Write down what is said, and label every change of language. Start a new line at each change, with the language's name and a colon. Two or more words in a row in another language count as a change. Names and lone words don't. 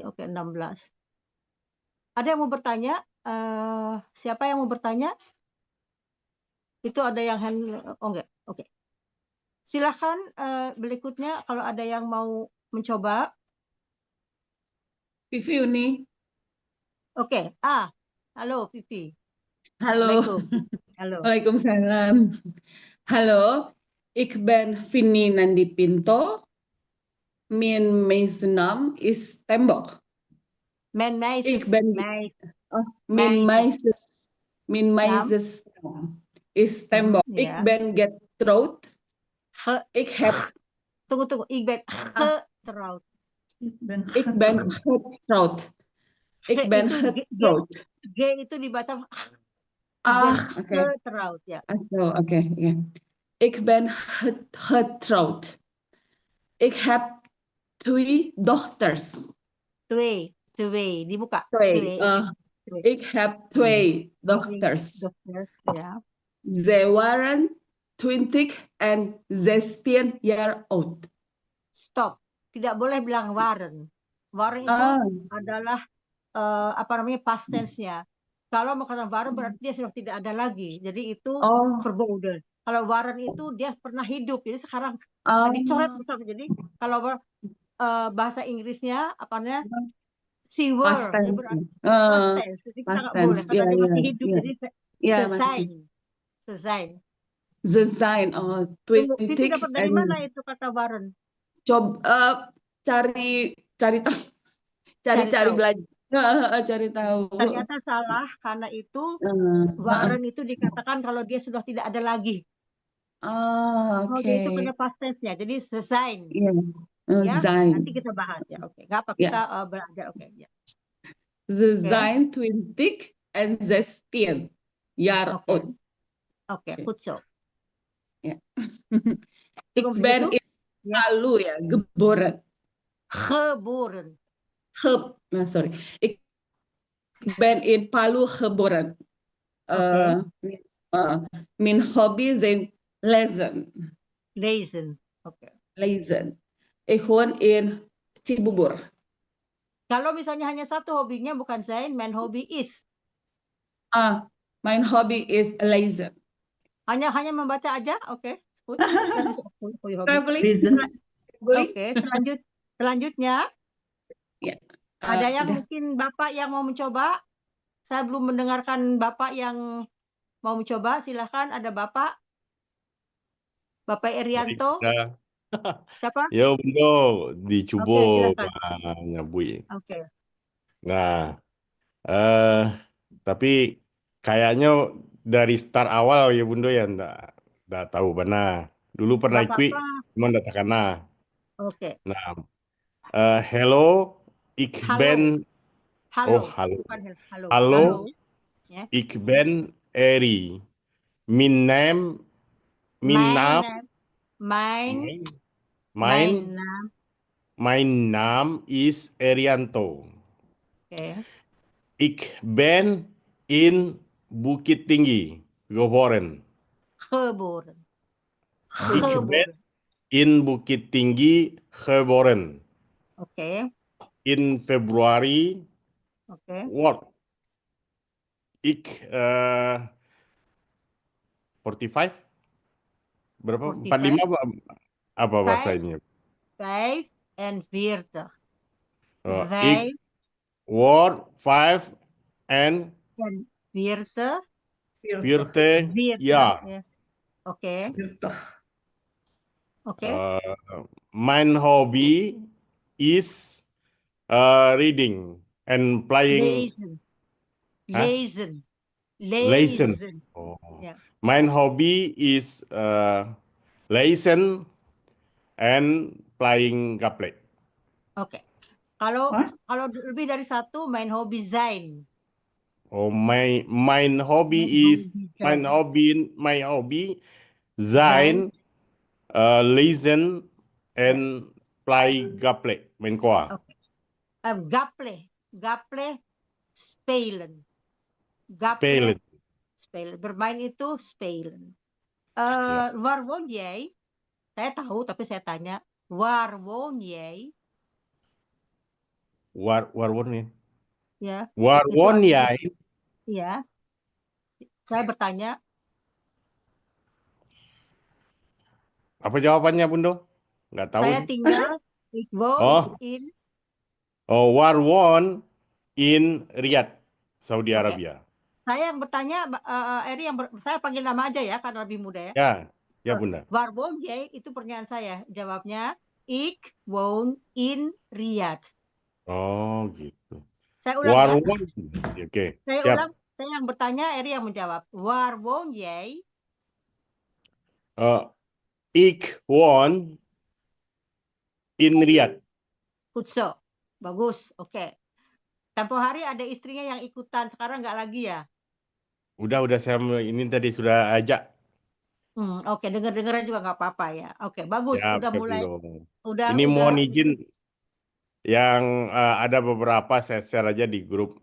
Indonesian: Oke, 16. Ada yang mau bertanya? Siapa yang mau bertanya? Itu ada yang hand, oh enggak, oke. Silakan berikutnya kalau ada yang mau mencoba. Vivi Uni. Oke, halo Vivi. Halo. Halo. Waalaikumsalam. Halo,
Dutch: ik ben Vini Nandi Pinto. Mijn meisnaam is Tembok. Mijn meisjes. Mijn meisjes is Tembok. Ja. Ik ben getrouwd. Ik heb. Tunggu. Ik ben getrouwd. Ik ben getrouwd. Ik ben getrouwd.
Indonesian: G itu dibaca Oké. Getrouwd, ya.
Dutch: Oké. Ik ben getrouwd. Ik heb 2 dochters.
Indonesian: Twee, dibuka.
Dutch: 2. Ik heb 2 dochters. Ja. Ze waren 20 en 16 jaar oud. Stop.
Indonesian: Tidak boleh bilang waren. Waren itu adalah
English: past tense-
Indonesian: nya. Kalau makanan waren berarti dia sudah tidak ada lagi. Jadi itu Oh, verboden. Kalau waren itu dia pernah hidup. Jadi sekarang dicoret oh, bersama. Jadi kalau bahasa Inggrisnya apa namanya?
English: She past were. Dia tense.
Indonesian: berarti
English: past tense.
Indonesian: Jadi kita
English: Past
Indonesian: nggak boleh
English: tense.
Indonesian: karena Ya, dia ya, masih hidup. ya. Jadi Ya, sesain. masih. Sesain.
English: The sign.
Indonesian: Oh, Tunggu, Vivi twintig dapat dari and mana itu kata waren? coba cari tahu, Cari cari tahu. belajar. Cari tahu. Ternyata salah karena itu waren itu dikatakan kalau dia sudah tidak ada lagi. Oh, dia itu Oke. punya past tense-nya. Jadi sesain. Iya. Ya, Sign. nanti kita bahas ya. Oke, nggak apa Ya. kita belajar. Oke, ya.
English: The sign twintig and 16 year
Indonesian: Oke. old. Oke,
Dutch: goed zo.
Indonesian: Ya. Ik Cukup ben segitu? in Palu ya, geboren. Geboren.
Dutch: Sorry. Ik ben in Palu geboren. Mijn hobby zijn lezen. Lezen. Oke. Lezen. Ik woon in Cibubur.
Indonesian: Kalau misalnya hanya satu hobinya bukan zijn,
Dutch: mijn hobby is. Mijn hobby is lezen.
Indonesian: Hanya membaca aja, oke.
Dutch: Goed. Dat is ook goede hobby.
Indonesian: Traveling. Oke, selanjutnya. Ya. Ada yang mungkin Bapak yang mau mencoba? Saya belum mendengarkan Bapak yang mau mencoba. Silahkan, ada Bapak. Bapak Erianto. Siapa? Ya, Bundo, dicoba silakan. nyabui. Oke. Nah, tapi kayaknya dari start awal ya Bundo ya nggak tahu mana. Dulu pernah Nggak ikut, apa-apa. cuma nggak takana. Oke. Nah, hello, ik Halo. ben. Halo. Oh, halo. Bukan halo. Halo, Ya.
Dutch: ik ben Eri. Mijn naam Mijn naam is Erianto.
Indonesian: Oke.
Dutch: Ik ben in Bukit Tinggi, geboren. Geboren. Ik ben in Bukit Tinggi geboren.
Indonesian: Oke.
Dutch: In Februari.
Indonesian: Oke.
Dutch: What? Ik 45?
Indonesian: Berapa? 45 apa bahasanya? 45.
Dutch: Ik word 5 and 40 jaar.
Indonesian: Oke. Oke.
Dutch: Mijn hobby is
English: reading and playing.
Dutch: Lezen.
Indonesian: Oh. Ya.
Dutch: Mijn hobby is lezen
English: and playing
Dutch: gaple.
Indonesian: Oke. Kalau lebih dari satu,
Dutch: mijn hobby zijn. Oh, mijn hobby zijn lezen
English: and play
Dutch: gaple. Mijn koa. Gaple spelen. Spelen.
Indonesian: Bermain itu spelen.
Dutch: Waar woon jij?
Indonesian: Saya tahu, tapi saya tanya,
Dutch: waar woon jij? Waar woon je?
Indonesian: Ya.
Dutch: Waar woon jij?
Indonesian: Iya. Saya bertanya. Apa jawabannya, Bundo? Nggak tahu. Saya tinggal,
Dutch: ik woon in. Oh, waar woon in Riyadh, Saudi Arabia.
Indonesian: Saya yang bertanya, Eri saya panggil nama aja ya, karena lebih mudah ya. Ya Bunda. Waar woon jij? Itu pertanyaan saya. Jawabnya,
Dutch: ik woon in Riyadh.
Indonesian: Oh, gitu. Saya ulang Waar ya. woon? Oke. Saya ulang. Saya yang bertanya, Eri yang menjawab.
Dutch: Waar woon jij? Ik woon in Riyadh. Goed zo.
Indonesian: Bagus. Oke. Tempo hari ada istrinya yang ikutan. Sekarang nggak lagi ya? Udah saya ini tadi sudah ajak. Oke, dengar-dengaran juga nggak apa-apa ya. Oke, bagus. Ya, udah mulai. Ini mohon izin yang ada beberapa saya share aja di grup.